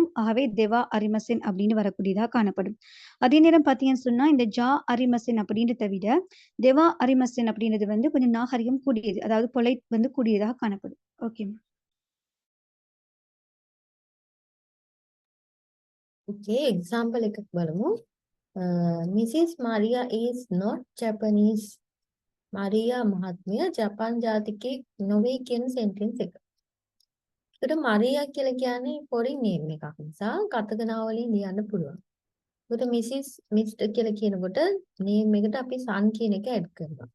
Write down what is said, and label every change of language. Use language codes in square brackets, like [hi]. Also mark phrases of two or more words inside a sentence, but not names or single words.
[ta] ஆகவே [ja] では ありません [ta] அப்படின்னு வரக்கூடியதாக காணப்படும். அதே நேரம் பார்த்தீங்கன்னு சொன்னால் இந்த [ja] じゃ ありません [ta] அப்படின்றத விட [ja] では ありません [ta] அப்படின்றது வந்து கொஞ்சம் நாகரிகம் கூடியது, அதாவது பொலைட் வந்து கூடியதாக காணப்படும். ஓகே. [en] okay example [si] එකක් බලමු මිසිස් මාරියා [en] is not Japanese [si] මාරියා මහත්මිය ජපාන් ජාතිකයෙක් නොවේ කියන සෙන්ටෙන්ස් එක. ඒකට මාරියා කියලා කියන්නේ [en] foreign name [si] එකක් නිසා කතගනා වලින් ලියන්න පුළුවන්. ඒකට [en] Mrs. Mister [si] කියලා කියනකොට name එකට අපි son කියන එක add කරනවා.